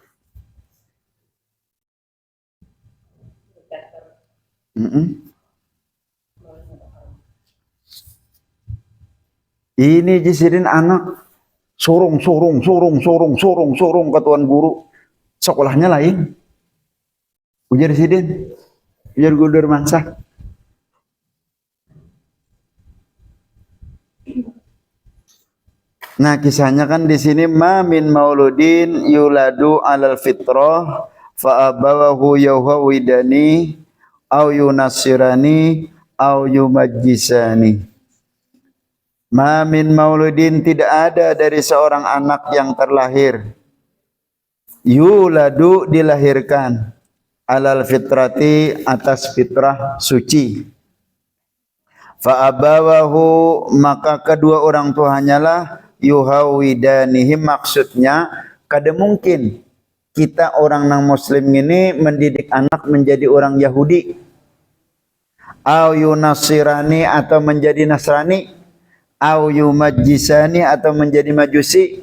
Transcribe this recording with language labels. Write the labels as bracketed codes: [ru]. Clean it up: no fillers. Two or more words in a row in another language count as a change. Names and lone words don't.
[bjn] Ini Jasidin anak sorong ke tuan guru. Sekolahnya lain. Ujar Sidin. Ujar guru Darmansah. Nah kisahnya kan di sini [ar] ما من مولود يولد على الفطرة فأبواه يهودانه أو ينصرانه أو يمجسانه. ما من مولود [bjn] tidak ada dari seorang anak yang terlahir. Yuladu dilahirkan. [ar] على الفطرة [bjn] atas fitrah suci. [ar] فأبواه [bjn] maka kedua orang tuanya lah yuhawidanihi, maksudnya kada mungkin kita orang nang muslim ini mendidik anak menjadi orang Yahudi, [ar] أو ينصرانه [bjn] atau menjadi Nasrani, [ar] أو يمجسانه [bjn] atau menjadi Majusi.